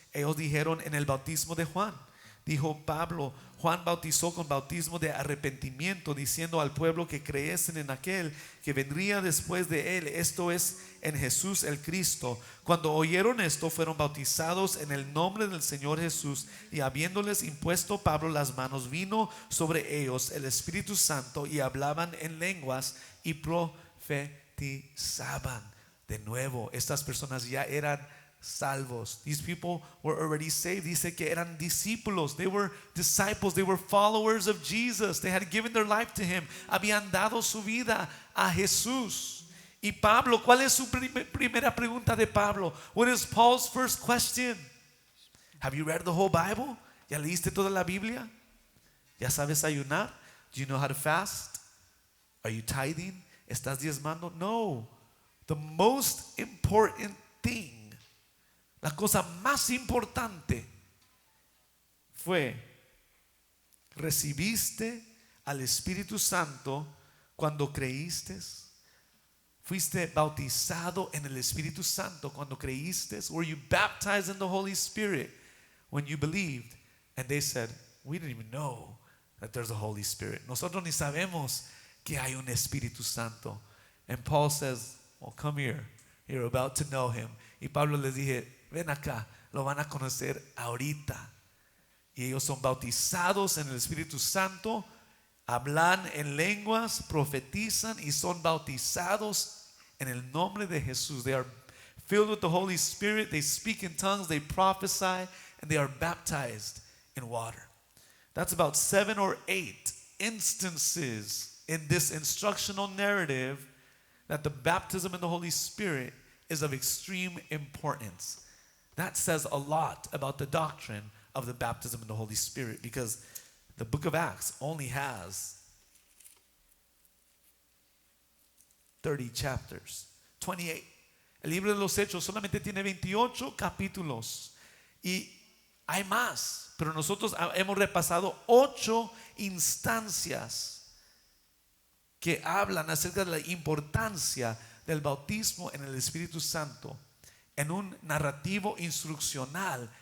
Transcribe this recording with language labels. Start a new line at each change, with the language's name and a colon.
Spanish: Ellos dijeron: en el bautismo de Juan. Dijo Pablo: Juan bautizó con bautismo de arrepentimiento, diciendo al pueblo que creyesen en aquel que vendría después de él, esto es, en Jesús el Cristo. Cuando oyeron esto, fueron bautizados en el nombre del Señor Jesús. Y habiéndoles impuesto Pablo las manos, vino sobre ellos el Espíritu Santo, y hablaban en lenguas y profetizaban. De nuevo, estas personas ya eran salvos.
English: These people were already saved.
Spanish: Dice que eran discípulos.
English: They were disciples. They were followers of Jesus. They had given their life to him.
Spanish: Habían dado su vida a Jesús. Y Pablo, ¿cuál es su primera pregunta de Pablo?
English: What is Paul's first question? Have you read the whole Bible?
Spanish: ¿Ya leíste toda la Biblia? ¿Ya sabes ayunar?
English: Do you know how to fast? Are you tithing?
Spanish: ¿Estás diezmando?
English: No. The most important thing,
Spanish: la cosa más importante fue: ¿recibiste al Espíritu Santo cuando creíste? ¿Fuiste bautizado en el Espíritu Santo cuando creíste?
English: Were you baptized in the Holy Spirit when you believed? And they said, we didn't even know that there's a Holy Spirit.
Spanish: Nosotros ni sabemos que hay un Espíritu Santo.
English: And Paul says, well, come here. You're about to know him.
Spanish: Y Pablo les dije: ven acá, lo van a conocer ahorita. Y ellos son bautizados en el Espíritu Santo, hablan en lenguas, profetizan y son bautizados en el nombre de Jesús.
English: They are filled with the Holy Spirit, they speak in tongues, they prophesy, and they are baptized in water. That's about 7 or 8 instances in this instructional narrative that the baptism in the Holy Spirit is of extreme importance. That says a lot about the doctrine of the baptism in the Holy Spirit, because the book of Acts only has 30 chapters, 28.
Spanish: El libro de los Hechos solamente tiene 28 capítulos y hay más, pero nosotros hemos repasado 8 instancias que hablan acerca de la importancia del bautismo en el Espíritu Santo en un narrativo instruccional.